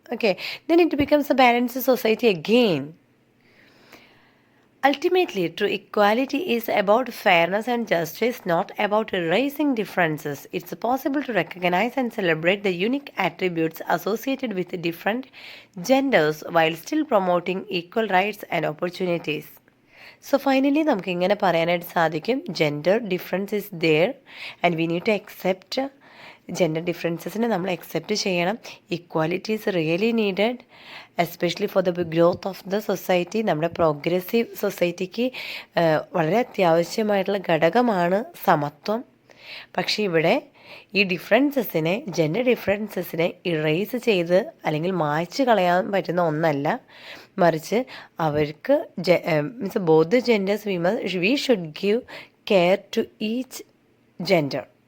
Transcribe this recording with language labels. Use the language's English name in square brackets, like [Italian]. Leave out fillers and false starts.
[English] Okay, then it becomes a balanced society again. Ultimately, true equality is about fairness and justice, not about erasing differences. It's possible to recognize and celebrate the unique attributes associated with different genders while still promoting equal rights and opportunities. So finally, [Malayalam] നമുക്ക് ഇങ്ങനെ പറയാനായിട്ട് സാധിക്കും, [English] gender difference is there and we need to accept [Malayalam] gender ഡിഫറൻസസിനെ നമ്മൾ accept ചെയ്യണം. [English] Equality is really needed especially for the growth of the society. [Malayalam] നമ്മുടെ progressive സൊസൈറ്റിക്ക് വളരെ അത്യാവശ്യമായിട്ടുള്ള ഘടകമാണ് സമത്വം. പക്ഷേ ഇവിടെ ഈ ഡിഫറൻസസിനെ, ജെൻഡർ ഡിഫറൻസസിനെ ഇറേസ് ചെയ്ത് അല്ലെങ്കിൽ മായ്ച്ച് കളയാൻ പറ്റുന്ന ഒന്നല്ല, മറിച്ച് അവർക്ക് [English] Means both genders we should give care to each gender.